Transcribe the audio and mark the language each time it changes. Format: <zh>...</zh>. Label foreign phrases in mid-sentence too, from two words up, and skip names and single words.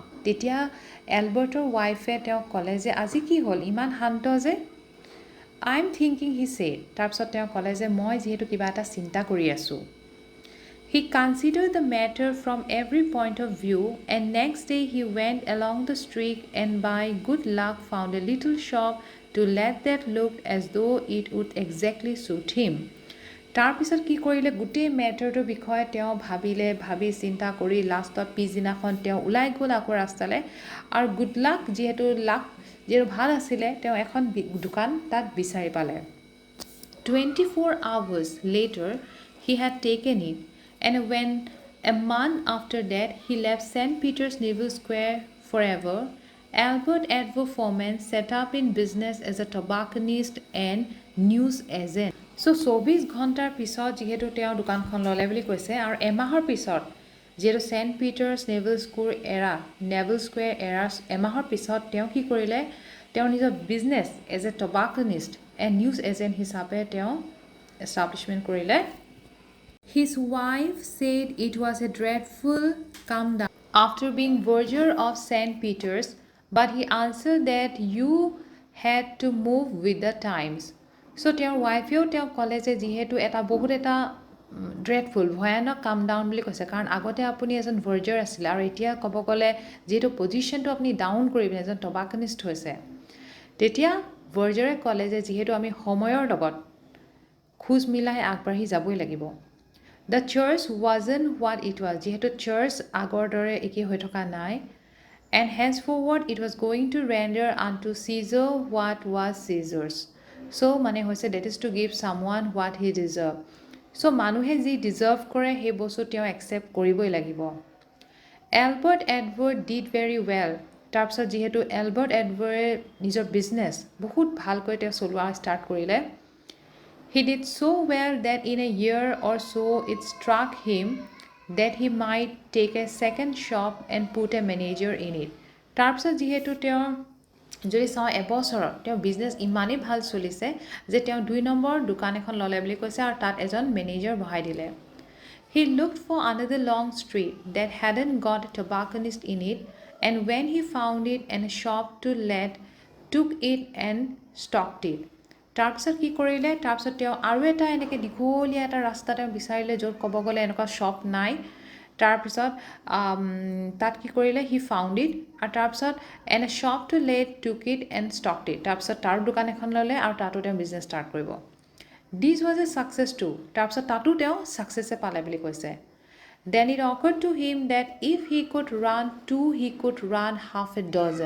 <as>তেতিয়া এলবাৰ্টৰ ৱাইফে তেওঁক ক'লে যে আজি কি হ'ল ইমান শান্ত যে</as> <en>I'm thinking, he said.</en> <as>তাৰপিছত তেওঁ ক'লে যে মই যিহেতু কিবা এটা চিন্তা কৰি আছোঁ</as> <en>He considered the matter from every point of view, and next day he went along the street and by good luck found a little shop to let that looked as though it would exactly suit him.</en> <as>তাৰপিছত কি কৰিলে গোটেই মেটাৰটোৰ বিষয়ে তেওঁ ভাবি চিন্তা কৰি লাষ্টত পিছদিনাখন তেওঁ ওলাই গ'ল আকৌ ৰাস্তালৈ আৰু</as> <en>good luck</en> <as>যিহেতু ভাল আছিলে তেওঁ এখন দোকান তাত বিচাৰি পালে</as> <en>24 hours later he had taken it and when a month after that he left St. Peter's Naval Square forever Albert Edward Foreman set up in business as a tobacconist and news agent So</en> <as>24 ঘণ্টাৰ পিছত যিহেতু তেওঁ দোকানখন ল'লে বুলি কৈছে আৰু এমাহৰ পিছত যিহেতু সেণ্ট পিটাৰ্ছ নেভেল স্কুৱেৰ এমাহৰ পিছত তেওঁ কি কৰিলে তেওঁৰ নিজৰ</as> <en>business as a tobacconist and news agent</en> <as>হিচাপে তেওঁ এষ্টাব্লিছমেণ্ট কৰিলে</as> <en>His wife said it was a dreadful come down after being verger of St. Peter's, but he answered that you had to move with the times.</en> <as>So তেওঁৰ ৱাইফেও তেওঁক ক'লে যে যিহেতু বহুত এটা ড্ৰেডফুল ভয়ানক</as> <en>come down</en> <as>বুলি কৈছে কাৰণ আগতে আপুনি এজন ভাৰ্জাৰ আছিলে আৰু এতিয়া ক'ব গ'লে যিহেতু পজিশ্যনটো আপুনি ডাউন কৰি পিনে এজন টবাকনিষ্ট হৈছে তেতিয়া ভাৰ্জাৰে ক'লে যে যিহেতু আমি সময়ৰ লগত খোজ মিলাই আগবাঢ়ি যাবই লাগিব</as> <en>The church wasn't what it was</en> <as>যিহেতু চাৰ্চ আগৰ দৰে একে হৈ থকা নাই</as> <en>and henceforward it was going to render unto Caesar what was Caesar's So</en> <as>মানে হৈছে</as> <en>that is to give someone what he deserve So</en> <as>মানুহে যি ডিজাৰ্ভ কৰে সেই বস্তু তেওঁ একচেপ্ট কৰিবই লাগিব</as> <en>Albert Edward did very well</en> <as>তাৰপিছত যিহেতু এলবাৰ্ট এডৱাৰ্ডে নিজৰ বিজনেছ বহুত ভালকৈ তেওঁ চলোৱা ষ্টাৰ্ট কৰিলে</as> <en>He did so well that in a year or so it struck him that he might take a second shop and put a manager in it</en> <as>তাৰপিছত যিহেতু তেওঁ যদি চাওঁ এবছৰত তেওঁ বিজনেছ ইমানেই ভাল চলিছে যে তেওঁ 2 নম্বৰ দোকান এখন ল'লে বুলি কৈছে আৰু তাত এজন মেনেজাৰ বহাই দিলে</as> <en>He looked for another long street that hadn't got a tobacconist in it and when he found it and a shop to let took it and stocked it</en> <as>তাৰপিছত কি কৰিলে তাৰপিছত তেওঁ আৰু এটা এনেকৈ দীঘলীয়া এটা ৰাস্তা তেওঁ বিচাৰিলে য'ত ক'ব গ'লে এনেকুৱা শ্বপ নাই তাৰপিছত তাত কি কৰিলে</as> <en>he found it</en> <as>আৰু তাৰপিছত</as> <en>an a shop to let took it and stocked it</en> <as>তাৰপিছত তাৰ দোকান এখন ল'লে আৰু তাতো তেওঁ বিজনেছ ষ্টাৰ্ট কৰিব</as> <en>this was a success to</en> <as>তাৰপিছত তাতো তেওঁ ছাকচেছে পালে বুলি কৈছে</as> <en>Then it occurred to him that if he could run 2, he could run half a dozen.</en>